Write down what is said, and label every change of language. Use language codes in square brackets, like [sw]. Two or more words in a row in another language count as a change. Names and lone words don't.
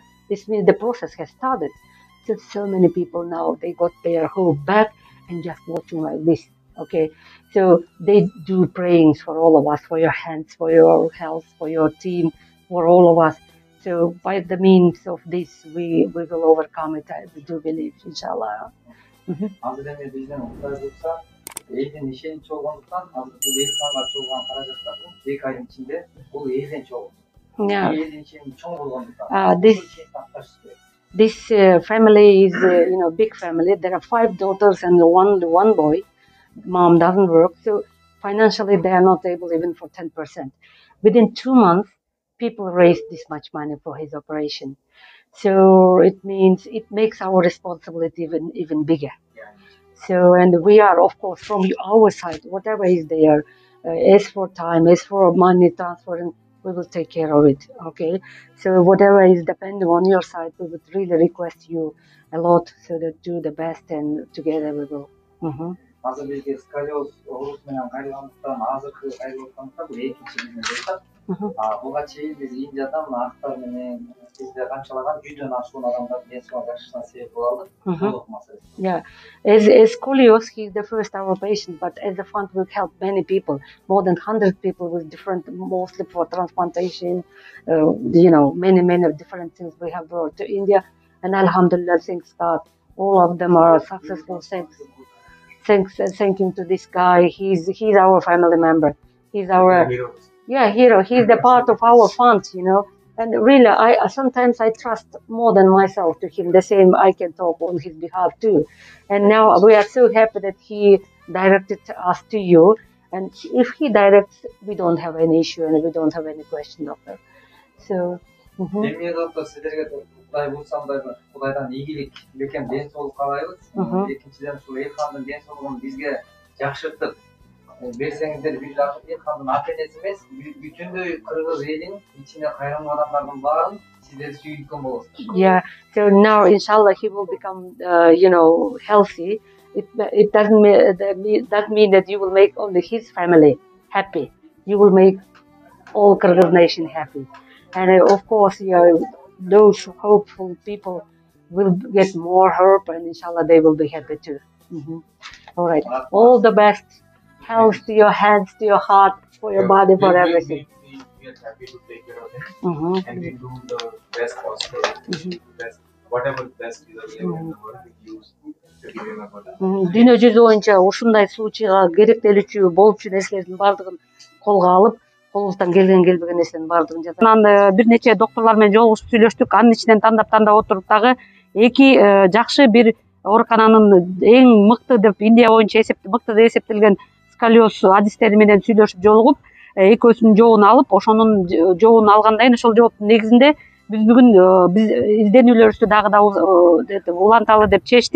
[en] This means the process has started. So many people now, they got their hope back and just watching like this. Okay, so they do prayings for all of us, for your hands, for your health, for your team, for all of us. So by the means of this, we will overcome it. I do believe, inshallah. [ky] Элдин ишеничи болгондуктан азыр бул Элханга чогулган каражаттардын 2 айдын ичинде бул элден чогуу. Элдин ишеничи чоң болгондуктан [en] this family is big family. There are 5 daughters and one boy. Mom doesn't work, so financially they are not able even for 10%. Within 2 months, people raised this much money for his operation. So it means it makes our responsibility even bigger. So, and we are, of course, from our side, whatever is there, as for time, as for money transferring, we will take care of it, okay? So whatever is depending on your side, we would really request you a lot so that do the best and together we will. [ky] Азыр бизге сколиоз оорусу менен кайрылгандыктан азыркы кайрылгандыктан бул экинчи биздин жыйынтык. Буга чейин биз Индияда мына актар менен бизде канчалаган 100дөн ашкан адамдар ден соолугуна жакшырышына себеп боло алды. [en] Yeah, as Scoliosis, he's the first our patient, but as the fund will help many people, more than 100 people with different, mostly for transplantation, many different things we have brought to India, and Alhamdulillah, thanks God, all of them are successful. Thank you to this guy. He's our family member. He's our Yeah, he's the part of our fund, And really, I sometimes I trust more than myself to him. The same, I can talk on his behalf too. And now we are so happy that he directed us to you. And if he directs, we don't have any issue and we don't have any question, doctor. So. [ky] Кудай булсам да Кудайдан ийгилик бекем ден соолук каалайбыз. Экинчиден ушул Элхандын ден соолугун бизге жакшыртып берсеңиздер, биз Элхандын ата энеси эмес, бүтүндөй кыргыз элин ичине кайрылган адамдардын баарын сиздер сүйүткөн болосуздар. [en] Yeah, so now inshallah he will become, healthy. It doesn't mean that you will make only his family happy. You will make all Kyrgyz nation happy. And of course, those hopeful people will get more hope, and inshallah they will be happy too. All right. All the best. Health to your hands, to your heart, for your body, for everything. We are happy to take care of him, and we do the best possible. Whatever best is available, we use to give him a good. [ky] Дүйнө жүзү боюнча ушундай случайга керектелүүчү болчу нерселердин баардыгын колго алып, колубуздан келбеген нерсенин баардыгын жасайт. Анан бир нече доктурлар менен жолугушуп сүйлөштүк. Анын ичинен тандап отуруп дагы эки жакшы бир оорукананын эң мыкты деп Индия боюнча мыкты деп эсептелген сколиоз адистери менен сүйлөшүп жолугуп, экөөсүнүн жообун алып, ошонун жообун алгандан кийин ошол жооптун негизинде биз бүгүн биз изденүүлөрүбүздү дагы уланталы деп чечтик.